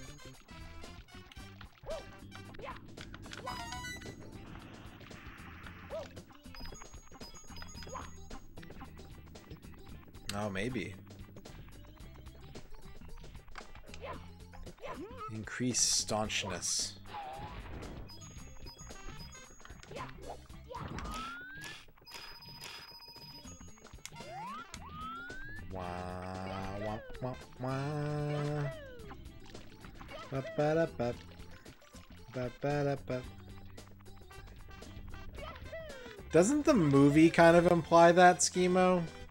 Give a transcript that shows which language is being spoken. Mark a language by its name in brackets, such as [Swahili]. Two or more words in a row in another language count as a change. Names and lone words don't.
[English] Oh, maybe. Increase staunchness. Wah, wah, wah, wah. Ba-ba-da-ba. Ba-ba-da-ba. Doesn't the movie kind of imply that, Schemo?